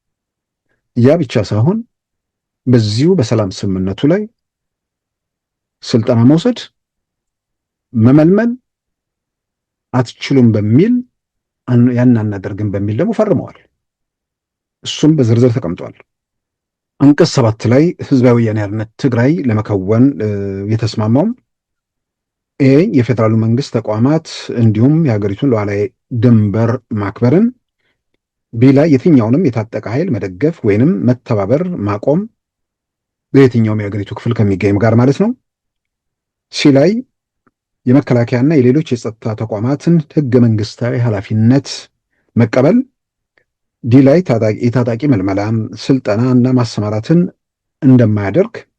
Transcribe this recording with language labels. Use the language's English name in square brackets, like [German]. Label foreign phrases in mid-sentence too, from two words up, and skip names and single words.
[Amharic] ያ ብቻ ሳይሆን በዚሁ በሰላም ስምምነቱ ላይ ስልጠና መውሰድ፣ መመልመል አትችሉም በሚል ያን አናደርግም በሚል ደግሞ ፈርመዋል። እሱም በዝርዝር ተቀምጧል። አንቀጽ 7 ላይ ህዝባዊ ወያነ ሓርነት ትግራይ ለመከወን የተስማማውም የፌዴራሉ መንግስት ተቋማት እንዲሁም የሀገሪቱን ሉዓላዊ ድንበር ማክበርን፣ ቢ ላይ የትኛውንም የታጠቀ ኃይል መደገፍ ወይንም መተባበር ማቆም በየትኛውም የሀገሪቱ ክፍል ከሚገኝም ጋር ማለት ነው። ሲ ላይ የመከላከያና የሌሎች የጸጥታ ተቋማትን ህገ መንግስታዊ ኃላፊነት መቀበል፣ ዲ ላይ የታጣቂ መልመላ፣ ስልጠና እና ማሰማራትን እንደማያደርግ፣